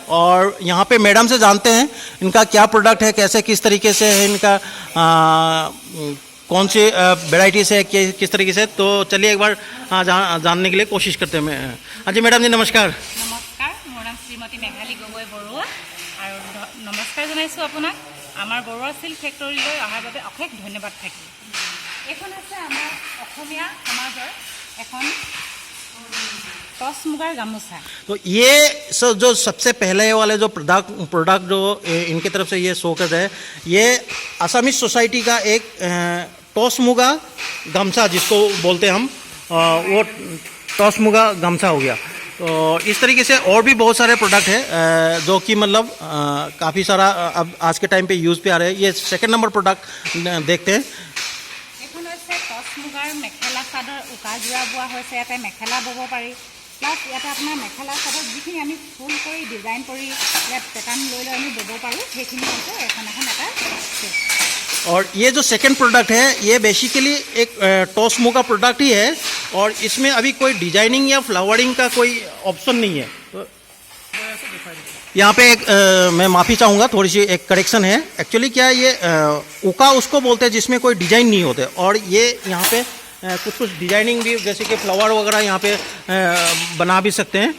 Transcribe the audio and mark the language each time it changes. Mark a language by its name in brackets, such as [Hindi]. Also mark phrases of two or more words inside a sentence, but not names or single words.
[Hindi] और यहाँ पे मैडम से जानते हैं इनका क्या प्रोडक्ट है, कैसे किस तरीके से है इनका, कौन सी वेराइटी से किस तरीके से। तो चलिए एक बार जानने के लिए कोशिश करते हैं। हाँ जी मैडम जी, नमस्कार। [Assamese] নমস্কাৰ, মোৰ নাম শ্ৰীমতী মেঘালী গগৈ বৰুৱা আৰু নমস্কাৰ জনাইছোঁ আপোনাক আমাৰ বৰুৱা সিল্ক ফেক্টৰীলৈ অহাৰ বাবে অশেষ ধন্যবাদ থাকিল। এখন আছে আমাৰ অসমীয়া সমাজৰ এখন টচ মুগাৰ গামোচা। [Hindi] तो ये जो सबसे पहले वाले जो प्रोडक्ट जो इनके तरफ से ये शो कर रहे हैं, ये असमी सोसाइटी का एक टॉस मुगा गमछा जिसको बोलते हैं हम, वो टॉस मुगा गमछा हो गया। तो इस तरीके से और भी बहुत सारे प्रोडक्ट है जो कि मतलब काफ़ी सारा अब आज के टाइम पे यूज़ पे आ रहे हैं। ये सेकंड नंबर प्रोडक्ट देखते हैं। [Assamese] এখন হৈছে টচ মুগাৰ মেখেলা চাদৰ, উকা যোৰা বোৱা হৈছে, ইয়াতে মেখেলা বব পাৰি। প্লাছ ইয়াতে আপোনাৰ মেখেলা চাদৰ যিখিনি আমি ফুল কৰি ডিজাইন কৰি ইয়াত পেটাৰ্ণ লৈ লৈ আমি বব পাৰোঁ, সেইখিনি হৈছে এখন এটা সেট। [Hindi] और ये जो सेकंड प्रोडक्ट है ये बेसिकली एक टॉस मुगा प्रोडक्ट ही है, और इसमें अभी कोई डिजाइनिंग या फ्लावरिंग का कोई ऑप्शन नहीं है। तो यहाँ पे एक मैं माफ़ी चाहूँगा, थोड़ी सी एक करेक्शन है। एक्चुअली क्या है, ये उका उसको बोलते हैं जिसमें कोई डिजाइन नहीं होते, और ये यहाँ पे कुछ डिजाइनिंग भी, जैसे कि फ्लावर वगैरह यहाँ पे बना भी सकते हैं।